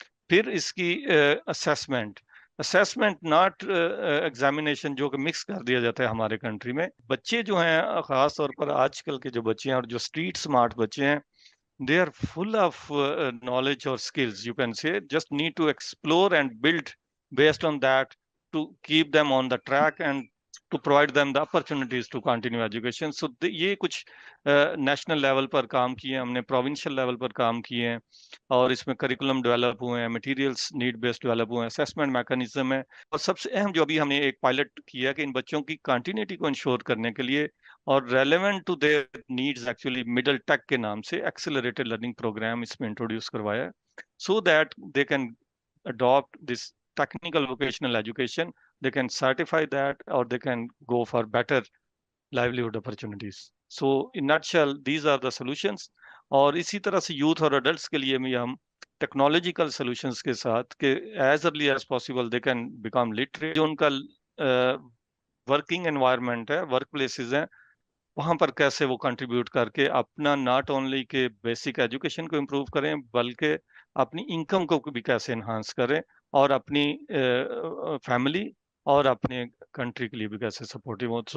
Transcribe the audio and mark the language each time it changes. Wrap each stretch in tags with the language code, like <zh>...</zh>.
<ur>پھر اس کی assessment not examination جو کہ مکس کر دیا جاتا ہے ہمارے کنٹری میں. بچے جو ہیں خاص طور پر آج کل کے جو بچے ہیں</ur> <en>اور جو street smart بچے ہیں they are full of knowledge or skills, you can say, just need to explore and build based on that to keep them on the track and to provide them the opportunities to continue education.</en> <ur>So یہ کچھ national level پر کام کیے ہم نے, provincial level پر کام کیے ہیں, اور اس میں curriculum develop ہوئے ہیں, مٹیریلس نیڈ بیسڈ ڈیولپ ہوئے ہیں, اسیسمنٹ میکانزم ہے, اور سب سے اہم جو ابھی ہم نے ایک پائلٹ کیا کہ ان بچوں کی کنٹینیوٹی کو انشور کرنے کے لیے</ur> <en>اور relevant to their needs actually</en> <ur>middle ٹیک کے نام سے ایکسلریٹڈ لرننگ پروگرام اس میں انٹروڈیوس کروایا,</ur> <en>So that they can adopt this technical vocational education, they can certify that or they can go for better livelihood opportunities. So in nutshell these are the solutions.</en> <ur>اور اسی طرح سے youth اور adults کے لیے بھی ہم ٹیکنالوجیکل سولوشنس کے ساتھ کہ</ur> <en>As early as possible they can become literate.</en> <ur>جو ان کا ورکنگ انوائرمنٹ ہے, ورک پلیسز ہیں, وہاں پر کیسے وہ کنٹریبیوٹ کر کے اپنا ناٹ اونلی کہ بیسک ایجوکیشن کو امپروو کریں بلکہ اپنی انکم کو بھی کیسے انہانس کریں اور اپنی فیملی اور اپنے کنٹری کے لیے بھی کیسے سپورٹیو ہو.</ur>